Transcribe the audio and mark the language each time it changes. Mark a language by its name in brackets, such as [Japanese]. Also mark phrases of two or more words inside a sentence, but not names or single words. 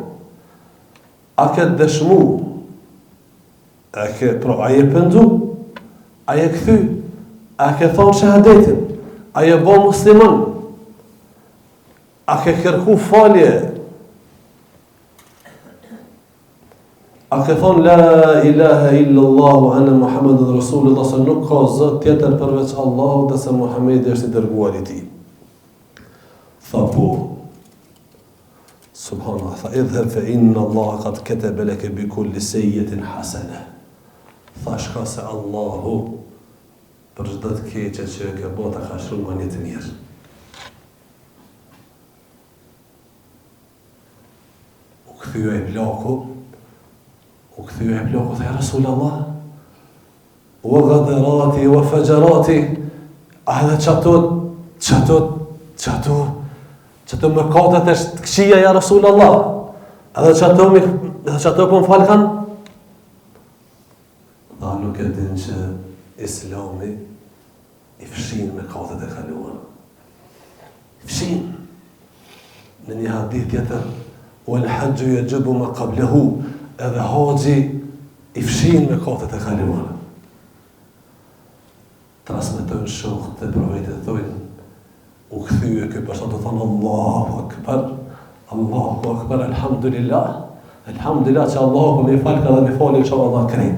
[Albanian] A këtë dëshmu, a je pëndu, a je këthy, a ke thonë shahadetin, a je bo musliman, a ke kërku falje, a ke thonë [Arabic] لا إله إلا الله أن محمدا رسول الله, [Albanian] se nuk ka zot tjetër përveç Allahu dhe se Muhammedi është i dërguar i tij. Tha po, [Arabic] subhanallah, tha اذهب فإن الله قد كتب لك بكل سيئة حسنة. [Albanian] Tha shka se Allahu për çdo të keqe që e ke bota ka shkruar një të mirë. U kthye ai bloku, tha [Arabic] يا رسول الله وغدراتي وفجراتي, [Albanian] a edhe çato mëkatet është të këqija [Arabic] يا رسول الله, [Albanian] edhe çato po më fal kanë. Tha nuk e din që Islami i fshin mëkatet e kaluara. Fshin. Në një hadith tjetër, [Arabic] والحج يجب ما قبله, [Albanian] edhe haxhi i fshin mëkatet e kaluara. Transmetojnë shokët e profetit thonë, u kthye ky person të thonë [Arabic] الله أكبر الحمد لله [Albanian] që Allahu po më fal ka dhe më falë inshallah krejt.